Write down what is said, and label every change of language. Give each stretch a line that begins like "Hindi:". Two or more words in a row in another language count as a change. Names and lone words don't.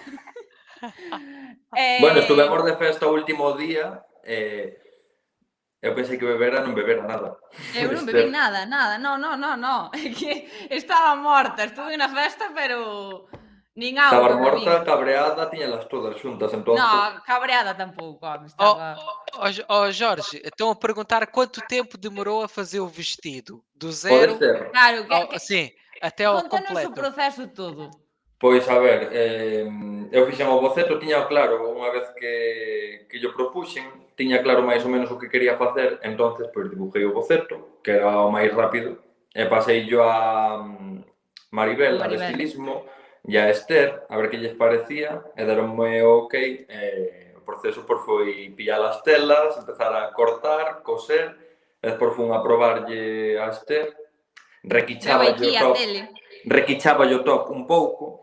Galician: Bueno, estuvemos de festa o último día eu pensei que bebera, non bebera nada. Eu non bebín nada. No. É que estaba morta. Estuve na festa, pero nin Estaba auga bebín. morta, cabreada, tiñalas todas xuntas, entonces... No, cabreada tampouco, home, estaba...
Portuguese: Jorge, estão a perguntar quanto tempo demorou a fazer o vestido? Do Pode zero ser.
Galician: Claro,
Portuguese: sim, até ao
Galician: contanos o
Portuguese: completo.
Galician: proceso todo. Pois, a ver, eu fixen o boceto, tiña claro, unha vez que yo propuxen, tiña claro máis ou menos o que quería facer, entonces, pois, dibujei o boceto, que era o máis rápido, e pasei yo a Maribel, a de estilismo, e a Esther, a ver que lles parecía, e deronme o ok, o proceso pois, foi pillar as telas, empezar a cortar, coser, e despois fun a probarlle a Esther, requichaba o top un pouco.